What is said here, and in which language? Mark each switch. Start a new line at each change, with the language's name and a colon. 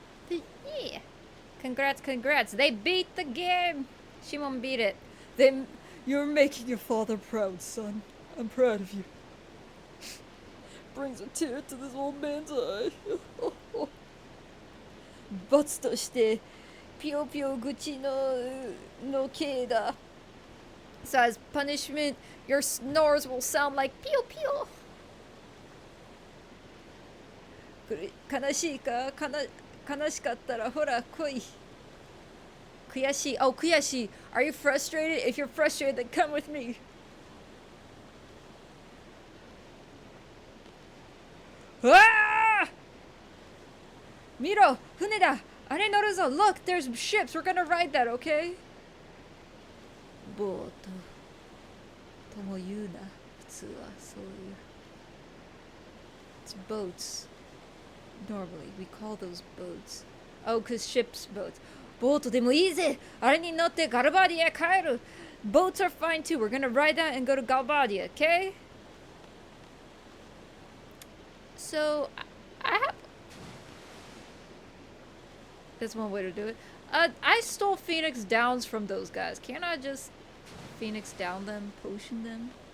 English: Yeah. Congrats, congrats. They beat the game. Shimon beat it. Then you're making your father proud, son. I'm proud of you. Brings a tear to this old man's eye.
Japanese: 罰としてピヨピヨ口の刑だ。
English: So as punishment, your snores will sound like pew pew.
Japanese: これ悲しいか悲しかったらほら来い。 Kuyashi. Oh, Kuyashi.
English: Are you frustrated? If you're frustrated, then come with me.
Japanese: Ah! Miro, 船だ.Are乗るぞ.
English: Look, there's ships. We're gonna ride that, okay?
Japanese: ボートとも言うな。普通はそういう。
English: It's boats. Normally, we call those boats. Oh, cause ships, boats.
Japanese: ボートでもいいぜ. あれに乗ってガルバディへ帰る.
English: Boats are fine too. We're gonna ride that and go to Galbadia, okay? So, I have... That's one way to do it. I stole Phoenix Downs from those guys. Can't I just Phoenix Down them, potion them?